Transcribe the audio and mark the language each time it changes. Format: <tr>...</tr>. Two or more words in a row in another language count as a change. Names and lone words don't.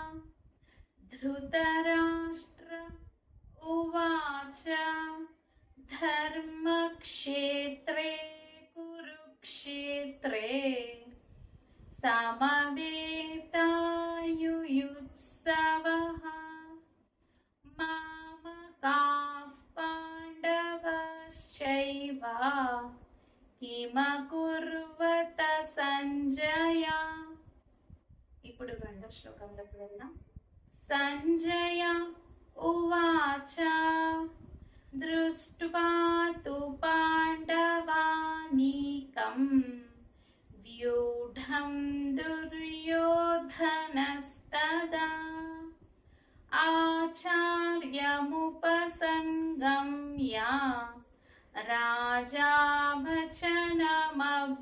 <sa>ధృతరాష్ట్ర ఉవాచ ధర్మక్షేత్రే కురుక్షేత్రే సమవేతాయుయుత్సవః మామకాః పాండవాశ్చైవ కిమకుర్వత సంజయ.</sa> <te>ఇప్పుడు రెండో శ్లోకంలోకి వెళ్దాం.</te> <sa>సంజయ ఉవాచ దృష్ట్వా తు పాండవానీకం వ్యూఢం దుర్యోధనస్తదా ఆచార్యముపసంగమ్య రాజా వచనమబ్రవీత్.</sa>